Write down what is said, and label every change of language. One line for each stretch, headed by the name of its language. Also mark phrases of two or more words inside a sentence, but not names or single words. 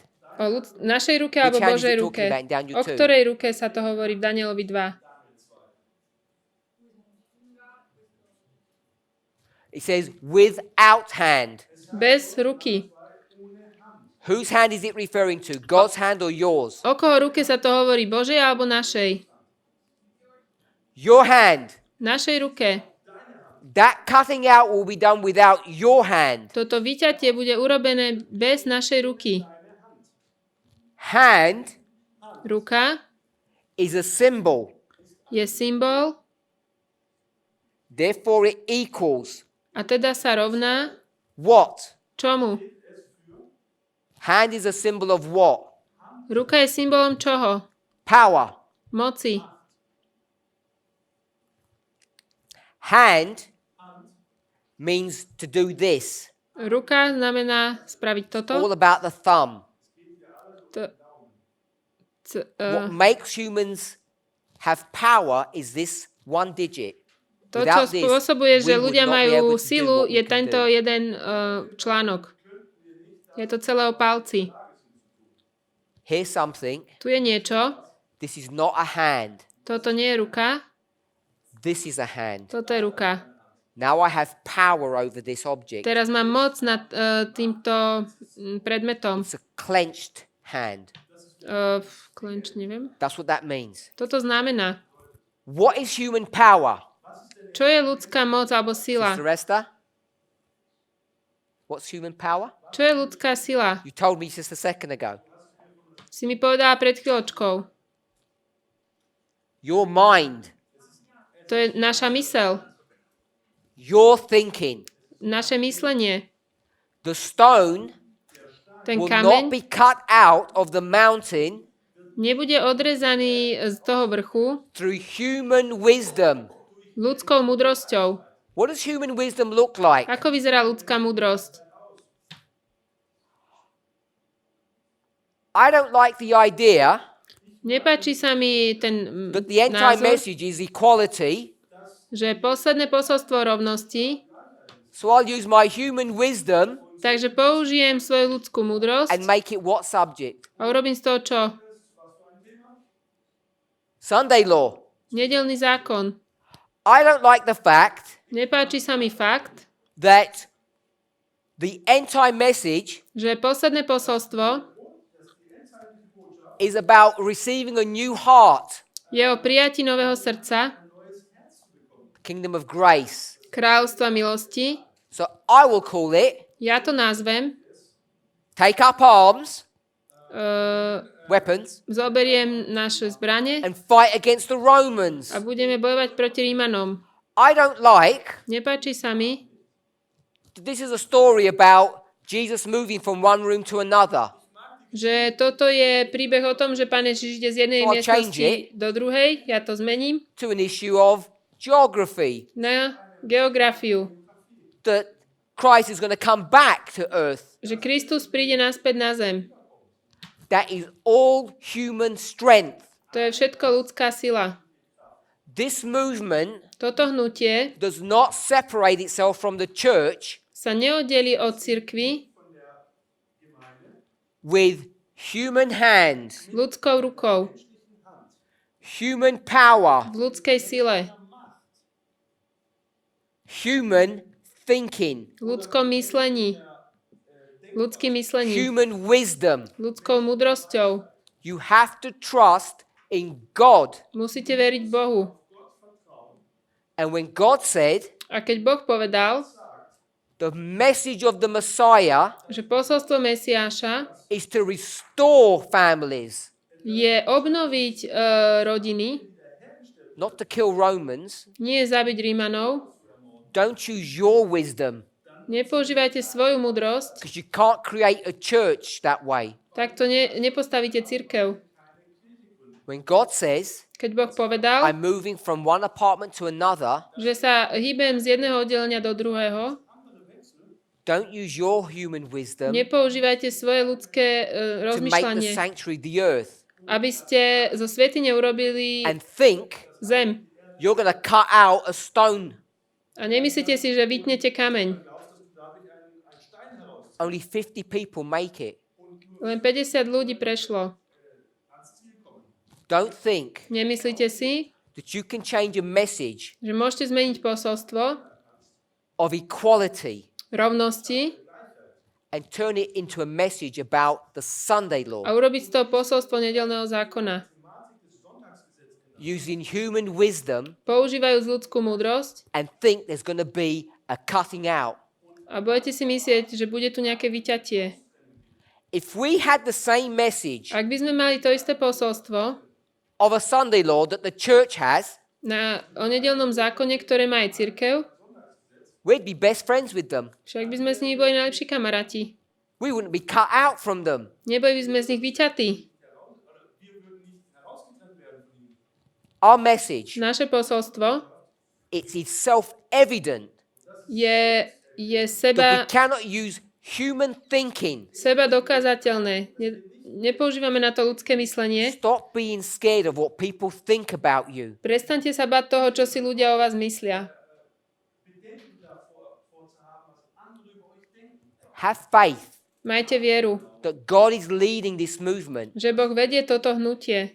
Slovak: O našej ruke alebo
English: hand is
Slovak: Božej
English: it
Slovak: ruke?
English: talking about in Daniel
Slovak: O 2? ktorej ruke sa to hovorí v Danielovi 2?
English: It says without hand.
Slovak: Bez ruky.
English: Whose hand is it referring to? God's hand or yours?
Slovak: O koho ruke sa to hovorí? Božej alebo našej?
English: Your hand.
Slovak: Našej ruke.
English: That cutting out will be done without your hand.
Slovak: Toto vyťatie bude urobené bez našej ruky.
English: Hand
Slovak: Ruka
English: is a symbol.
Slovak: je symbol
English: Therefore it equals
Slovak: a teda sa rovná
English: what?
Slovak: čomu?
English: Hand is a symbol of what?
Slovak: Ruka je symbolom čoho?
English: Power.
Slovak: Moci.
English: Hand means to do this.
Slovak: Ruka znamená spraviť toto.
English: All about the thumb. What Uh, makes humans have power is this one digit.
Slovak: To, čo
English: Without this,
Slovak: spôsobuje, že
English: we would
Slovak: ľudia
English: not be able
Slovak: majú
English: to do
Slovak: silu,
English: what we
Slovak: je
English: can
Slovak: tento
English: do.
Slovak: jeden článok. Je to celé o palci.
English: Here's something.
Slovak: Tu je niečo.
English: This is not a hand.
Slovak: Toto nie je ruka.
English: This is a hand.
Slovak: Toto je ruka.
English: Now I have power over this object.
Slovak: Teraz mám moc nad týmto predmetom.
English: It's a clenched hand.
Slovak: Klenč, neviem.
English: That's what that means.
Slovak: Toto znamená.
English: What is human power?
Slovak: Čo je ľudská moc alebo sila?
English: Sister Esther? What's human power?
Slovak: Čo je ľudská sila?
English: You told me just a second ago.
Slovak: Si mi povedala pred chvíľočkou.
English: Your mind.
Slovak: To je naša mysel.
English: Your thinking.
Slovak: Naše myslenie.
English: The stone
Slovak: Ten
English: will not
Slovak: kameň
English: be cut out of the mountain
Slovak: nebude odrezaný z toho vrchu
English: through human wisdom.
Slovak: ľudskou múdrosťou.
English: What does human wisdom look like?
Slovak: Ako vyzerá ľudská múdrosť?
English: I don't like the idea
Slovak: Nepáči sa mi ten
English: that the end time
Slovak: názor,
English: message is equality,
Slovak: že posledné posolstvo rovnosti,
English: so I'll use my human wisdom
Slovak: takže použijem svoju ľudskú múdrosť
English: and make it what subject?
Slovak: a urobím z toho čo?
English: Sunday law.
Slovak: Nedeľný zákon.
English: I don't like the fact
Slovak: Nepáči sa mi fakt,
English: that the end time message
Slovak: že posledné posolstvo
English: is about receiving a new heart,
Slovak: je o prijatí nového srdca,
English: kingdom of grace.
Slovak: kráľstva milosti.
English: So I will call it
Slovak: Ja to nazvem
English: take up arms, weapons,
Slovak: zoberiem naše zbrane
English: and fight against the Romans.
Slovak: a budeme bojovať proti Rímanom.
English: I don't like,
Slovak: Nepáči sa mi,
English: this is a story about Jesus moving from one room to another.
Slovak: že toto je príbeh o tom, že Pán Ježiš ide z jednej
English: So I'll change
Slovak: miestnosti do druhej, ja to zmením,
English: To an issue of geography.
Slovak: na geografiu.
English: That Christ is going to come back to earth.
Slovak: Že Kristus príde naspäť na zem.
English: That is all human strength.
Slovak: To je všetko ľudská sila.
English: This movement
Slovak: Toto hnutie
English: does not separate itself from the church
Slovak: sa neoddelí od cirkvi
English: with human hands,
Slovak: ľudskou rukou,
English: human power,
Slovak: v ľudskej sile,
English: human thinking,
Slovak: ľudskom myslení, ľudským myslením,
English: human wisdom.
Slovak: ľudskou múdrosťou.
English: You have to trust in God.
Slovak: Musíte veriť Bohu.
English: And when God said,
Slovak: A keď Boh povedal,
English: the message of the Messiah
Slovak: že posolstvo Mesiáša
English: is to restore families,
Slovak: je obnoviť rodiny,
English: not to kill Romans.
Slovak: nie je zabiť Rímanov,
English: Don't choose your wisdom,
Slovak: nepoužívajte svoju múdrosť,
English: because you can't create a church that way.
Slovak: tak to nepostavíte cirkev.
English: When God says,
Slovak: Keď Boh povedal,
English: I'm moving from one apartment to another,
Slovak: že sa hýbem z jedného oddelenia do druhého,
English: don't use your human wisdom
Slovak: nepoužívajte svoje ľudské
English: to make the
Slovak: rozmýšľanie,
English: sanctuary the earth
Slovak: aby ste zo svätyne urobili
English: and think
Slovak: zem.
English: you're going to cut out a stone.
Slovak: A nemyslíte si, že vytnete kameň.
English: Only 50 people make it.
Slovak: Len 50 ľudí prešlo.
English: Don't think
Slovak: Nemyslíte si,
English: that you can change a message
Slovak: že môžete zmeniť posolstvo
English: of equality
Slovak: rovnosti
English: and turn it into a message about the Sunday law,
Slovak: a urobiť z toho posolstvo nedeľného zákona.
English: using human wisdom
Slovak: Používajú ľudskú múdrosť
English: and think there's going to be a cutting out.
Slovak: a budete si myslieť, že bude tu nejaké vyťatie.
English: If we had the same message
Slovak: Ak by sme mali to isté posolstvo
English: of a Sunday law that the church has,
Slovak: o nedeľnom zákone, ktoré má aj cirkev,
English: we'd be best friends with them.
Slovak: však by sme s nimi boli najlepší kamaráti.
English: We wouldn't be cut out from them.
Slovak: Neboli by sme z nich vyťatí.
English: Our message,
Slovak: Naše posolstvo
English: it's self-evident
Slovak: je
English: that
Slovak: seba
English: we cannot use human thinking.
Slovak: dokázateľné. Nepoužívame na to ľudské myslenie.
English: Stop being scared of what people think about you.
Slovak: Prestaňte sa bať toho, čo si ľudia o vás myslia.
English: Have faith
Slovak: Majte vieru,
English: that God is leading this movement
Slovak: že Boh vedie toto hnutie